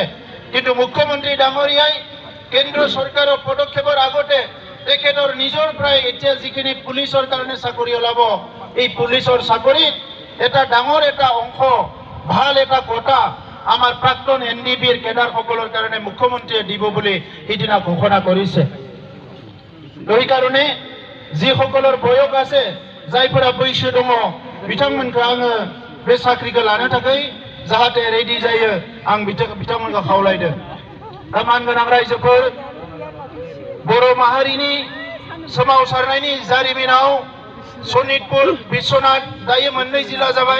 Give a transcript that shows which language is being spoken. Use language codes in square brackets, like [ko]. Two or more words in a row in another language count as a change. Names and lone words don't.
[as] কিন্তু মুখ্যমন্ত্ৰী ডাঙৰীয়াই কেন্দ্ৰ চৰকাৰৰ পদক্ষেপৰ আগতে তেখেতৰ নিজৰ প্ৰায় এতিয়া যিখিনি পুলিচৰ কাৰণে চাকৰি ওলাব এই পুলিচৰ চাকৰিত এটা ডাঙৰ এটা অংশ ভাল এটা কোটা আমাৰ প্ৰাক্তন এনডিবিৰ কেডাৰসকলৰ কাৰণে মুখ্যমন্ত্ৰীয়ে দিব বুলি সিদিনা ঘোষণা কৰিছে। সেইকাৰণে যিসকলৰ বয়স আছে [brx] যাইফोरा बैसो दङ बिथांमोनखौ आङो बे साख्रिखौ लानो थाखाय जाहाथे रेडि जायो आं बिथांमोनखौ खावलायदों। मानगोनां रायजोफोर बर' माहारिनि सोमावसारनायनि जारिमिनाव सनितपुर बिश्वनाथ दायो मोननै जिल्ला जाबाय।